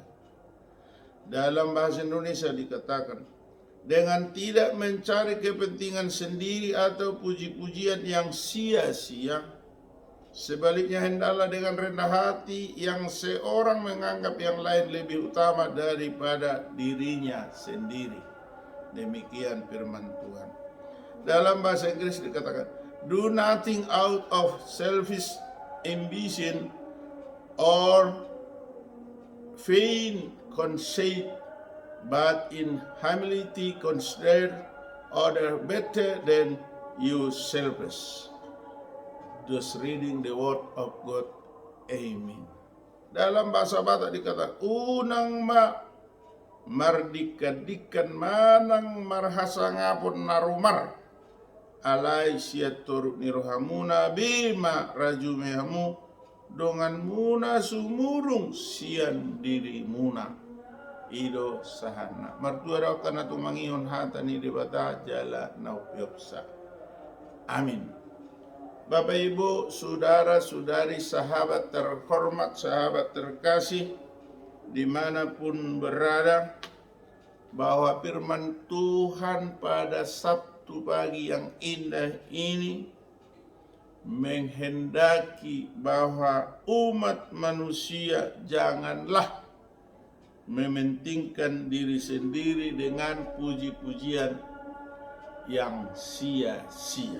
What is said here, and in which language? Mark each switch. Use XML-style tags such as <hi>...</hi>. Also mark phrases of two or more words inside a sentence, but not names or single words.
<id>Dalam bahasa Indonesia dikatakan, dengan tidak mencari kepentingan sendiri atau puji-pujian yang sia-sia, sebaliknya hendaklah dengan rendah hati yang seorang menganggap yang lain lebih utama daripada dirinya sendiri. Demikian firman Tuhan. Dalam bahasa Inggris dikatakan,</id> <en>do nothing out of selfish ambition or vain conceit, but in humility consider others better than yourselves. Just reading the word of God. Amen.</en> <id>Dalam bahasa Batak dikatakan,</id> <bbc>unang mardikadikan manang marhasangapun narumar alai siatur nirohamuna bima rajumehamu dongan muna sumurung sian diri muna ido sahana martua kana tumangihon hatani debata jala naupiopsa.</bbc> <id>Amin. Bapak Ibu, saudara-saudari, sahabat terhormat, sahabat terkasih, dimanapun berada, bahwa firman Tuhan pada Sabtu pagi yang indah ini menghendaki bahwa umat manusia janganlah mementingkan diri sendiri dengan puji-pujian yang sia-sia.</id>